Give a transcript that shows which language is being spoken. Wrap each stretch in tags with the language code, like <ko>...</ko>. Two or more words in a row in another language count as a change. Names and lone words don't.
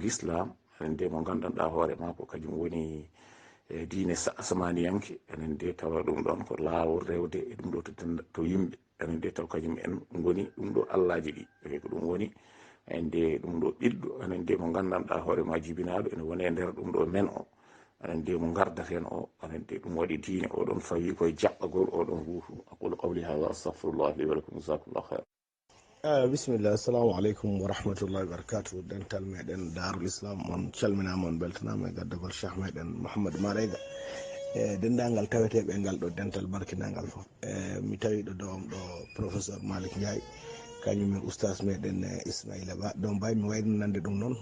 <ff>l'islam anande mo gandanɗa hoore ma ko kañum woni diine asmaniyanke anande tawa ɗum ɗon ko laawol rewde e ɗum ɗo to yimɓe anande taw kañum en goni ɗum ɗo allaji ɗi e ko ɗum woni ande ɗum ɗo ɓiɗɗo anande mo gandanɗa hoore ma jibinaɗo ene wone nder ɗum ɗo men o anande mo gardaten o anande ɗum waɗi diine oɗon fawi koye jaɓɓagol oɗon huufu</ff> <ar>أقول قولي هذا أستغفر الله لي ولكم جزاكم الله خيرا بسم الله السلام عليكم ورحمة الله وبركاته</ar> <ff>dental meɗen darul islam on calminama on beltanama e gaddagol cheikh meɗen Mouhamadou Malayga dendagal taweteɓe ngal ɗo dental barkinangal fof mi tawi ɗo dowam ɗo professeur Malick Ndiaye kañumen oustas meɗen Ismaïla Ba ɗon mbay mi waynanande ɗum noon</ff>